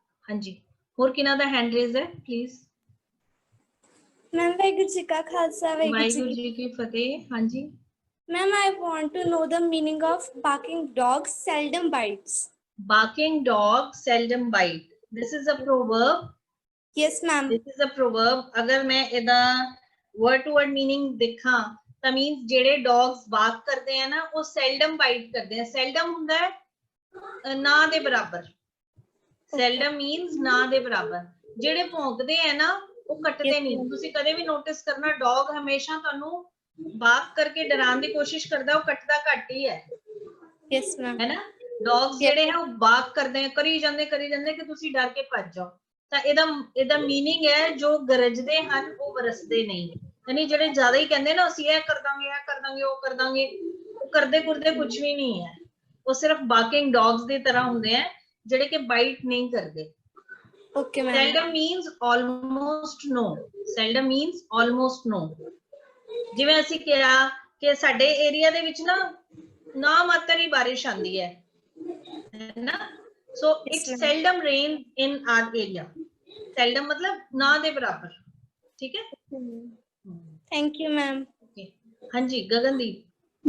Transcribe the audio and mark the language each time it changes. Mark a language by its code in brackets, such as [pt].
[hi] हाँ जी [pa] ਹੋਰ ਕਿਹਨਾਂ ਦਾ ਹੈਂਡ ਰੇਜ਼ ਹੈ ਪਲੀਜ਼? [hi] मैम वाहिगुरु जी का खालसा वाहिगुरु जी की फतेह. हाँ जी [en] Ma'am I want to know the meaning of barking dog seldom bites. barking dog seldom bite. this is a proverb. Yes ma'am. this is a proverb. [hi] अगर मैं [pa] ਇਹਦਾ [en] word to word meaning [hi] देखा [pa] ਤਾਂ means ਜਿਹੜੇ dogs ਬਾਰਕ ਕਰਦੇ ਆ ਨਾ ਉਹ ਸੈਲਡਮ ਬਾਈਟ ਕਰਦੇ ਆ। ਸੈਲਡਮ ਹੁੰਦਾ ਹੈ ਨਾ ਦੇ ਬਰਾਬਰ, ਸੈਲਡਮ ਮੀਨਸ ਨਾ ਦੇ ਬਰਾਬਰ। ਜਿਹੜੇ ਭੌਂਕਦੇ ਆ ਨਾ ਉਹ ਕੱਟਦੇ ਨਹੀਂ। ਤੁਸੀਂ ਕਦੇ ਵੀ ਨੋਟਿਸ ਕਰਨਾ ਡੌਗ ਹਮੇਸ਼ਾ ਤੁਹਾਨੂੰ ਬਾਰਕ ਕਰਕੇ ਡਰਾਉਣ ਦੀ ਕੋਸ਼ਿਸ਼ ਕਰਦਾ, ਉਹ ਕੱਟਦਾ ਘੱਟ ਹੀ ਹੈ। [en] Yes, ma'am. [pa] ਹੈ ਨਾ, ਡੌਗਸ ਜਿਹੜੇ ਹੈ ਉਹ ਬਾਰਕ ਕਰਦੇ ਆ, ਕਰੀ ਜਾਂਦੇ ਕਿ ਤੁਸੀਂ ਡਰ ਕੇ ਭੱਜ ਜਾਓ। ਤਾਂ ਇਹਦਾ ਮੀਨਿੰਗ ਹੈ ਜੋ ਗਰਜਦੇ ਹਨ ਉਹ ਵਰਸਦੇ ਨਹੀਂ। ਯਾਨੀ ਜਿਹੜੇ ਜ਼ਿਆਦਾ ਹੀ ਕਹਿੰਦੇ ਨਾ ਅਸੀਂ ਇਹ ਕਰ ਦਾਂਗੇ ਉਹ ਕਰ ਦਾਂਗੇ, ਉਹ ਕਰਦੇ ਕੁਝ ਵੀ ਨਹੀਂ ਹੈ। ਉਹ ਸਿਰਫ ਬਾਰਕਿੰਗ ਡੌਗਸ ਦੀ ਤਰ੍ਹਾਂ ਹੁੰਦੇ ਆ ਜਿਹੜੇ ਕਿ ਬਾਈਟ ਨਹੀਂ ਕਰਦੇ। [en] Okay, ma'am. seldom means almost no, seldom means almost no। [pa] ਜਿਵੇਂ ਅਸੀਂ ਕਿਹਾ ਕਿ ਸਾਡੇ ਏਰੀਆ ਦੇ ਵਿੱਚ ਨਾ ਮਾਤਰ ਹੀ ਬਾਰਿਸ਼ ਆਂਦੀ ਹੈ ਨਾ, [en] so it seldom rains in our area। [hi] seldom मतलब ना [pa] ਦੇ ਬਰਾਬਰ, [hi] ठीक है। [en] Thank you, ma'am. [hi] okay, हाँ जी गगनदीप।